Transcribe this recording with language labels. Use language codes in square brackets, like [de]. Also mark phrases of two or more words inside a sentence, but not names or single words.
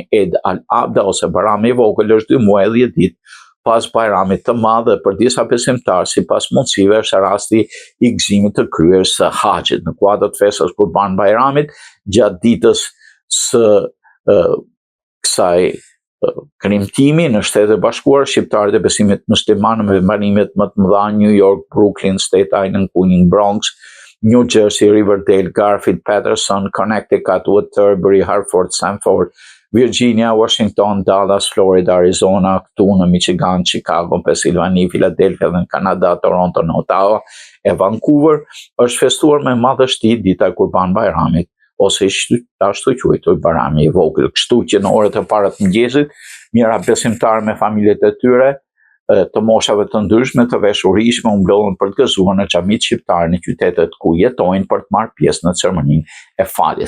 [sq] Eid al-Adha ose Bayrami i vogël është 2 muaj e 10 ditë pas Bajramit të madh, dhe për disa besimtarë sipas mundësive është rasti i gëzimit të kryerjes së haxhit. Në kuadër të festës Kurban Bayramit, gjatë ditës së kësaj kremtimi në Shtetet Bashkuara, shqiptarët e besimit musliman me banimet më të mëdha në New York, Brooklyn, Staten Island, Queens, Bronx, New Jersey, Riverdale, Garfield, Patterson, Connecticut, Waterbury, Hartford, Sanford, Virginia, Washington, Dallas, Florida, Arizona, këtu në Michigan, Chicago, Pennsylvania, Philadelphia dhe në Kanada, Toronto, në Ottawa e Vancouver, është festuar me madhështi dita e Kurban Bayramit, ose ashtu quajtur Bayrami i vogël. Kështu që në orët e para të mëngjesit, mira besimtarë me familjet e tyre të moshave të ndryshme të veshurishme u mblodhen për të gëzuar në xhamitë shqiptare në qytetet ku jetojnë për të marrë pjesë në ceremoninë e faljes.